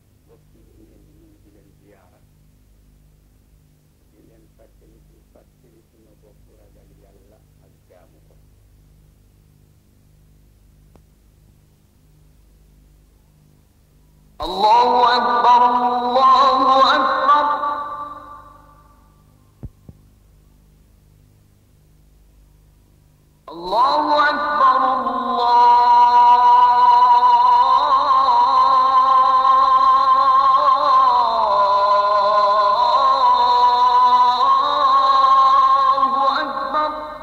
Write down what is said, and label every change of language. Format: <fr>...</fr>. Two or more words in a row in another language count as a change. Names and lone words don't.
<wo>bokk yi ñu leen di nuyu di leen ziyaara di leen fàttali sunu bopp ragal yàlla ak jaamu ko.</wo> <ar>الله أكبر، الله أكبر. الله أكبر، الله أكبر.</ar>